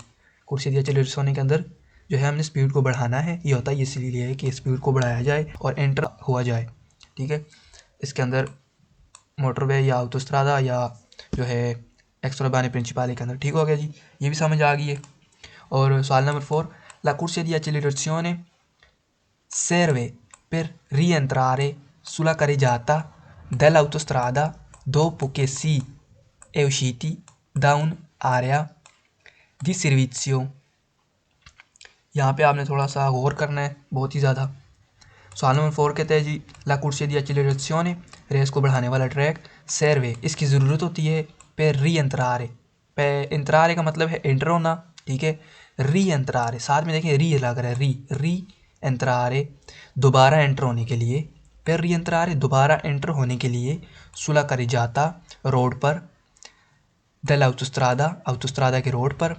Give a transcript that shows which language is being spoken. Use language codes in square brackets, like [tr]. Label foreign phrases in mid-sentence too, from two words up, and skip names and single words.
[it] corsia di accelerazione [hi] के अंदर जो है हमने स्पीड को बढ़ाना है, ये होता है इसलिए है कि स्पीड को बढ़ाया जाए और एंटर हुआ जाए। ठीक है, इसके अंदर मोटरवे या autostrada या जो है [it] extraurbane principali [hi] के अंदर। ठीक हो गया जी, ये भी समझ आ गई है। और सवाल नंबर 4, [it] la corsia di accelerazione serve per rientrare sulla carreggiata dell'autostrada dopo che si è usciti da un'area di servizio। [hi] यहाँ पे आपने थोड़ा सा गौर करना है, बहुत ही ज़्यादा। सवाल नंबर 4 कहते हैं जी, [it] la corsia di accelerazione [hi] रेस को बढ़ाने वाला ट्रैक, सर्वे इसकी ज़रूरत होती है, [it] per rientrare, per entrare [hi] का मतलब है एंटर होना। ठीक है, री एंट्रारे साथ में देखिए री लग रहा है, री एंट्रारे दोबारा एंटर होने के लिए, फिर री एंट्रारे दोबारा एंटर होने के लिए, [it] sulla carreggiata [hi] रोड पर, [it] dell'autostrada [hi] के रोड पर।